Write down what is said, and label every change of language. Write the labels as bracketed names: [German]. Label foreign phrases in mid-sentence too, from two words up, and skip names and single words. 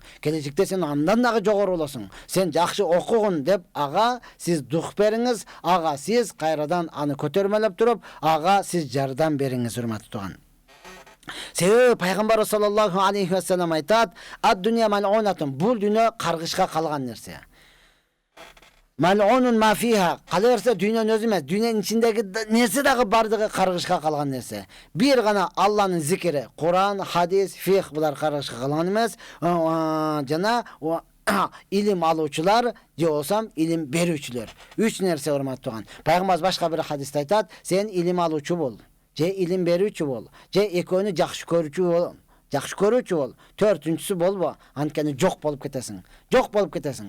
[Kyrgyz] Келечекте сен андан дагы жогору болосуң. Сен жакшы окугун деп ага сиз дух бериңиз, ага сиз кайрадан аны көтөрмөлөп туруп, ага сиз жардам бериңиз, урматтуу туган. Себеби пайгамбар [Arabic] صلى الله عليه وسلم [Kyrgyz] айтат, [Arabic] الدنيا ملعونة, [Kyrgyz] бул дүйнө каргышка калган нерсе. [Arabic] ملعون ما فيها, [Kyrgyz] кала берсе дүйнөнүн өзү эмес, дүйнөнүн ичиндеги нерсе дагы бардыгы каргышка калган нерсе. Бир гана Алланын зикри, Куран, хадис, фих, булар каргышка калган эмес. Жана илим алуучулар, же болсам илим берүүчүлөр. 3 нерсе, урматтуу туган. Пайгамбар башка бир хадисте айтат, сен илим алуучу бол, же илим берүүчү бол, же экөөнү жакшы көрүүчү бол, төртүнчүсү болбо, анткени жок болуп кетесиң.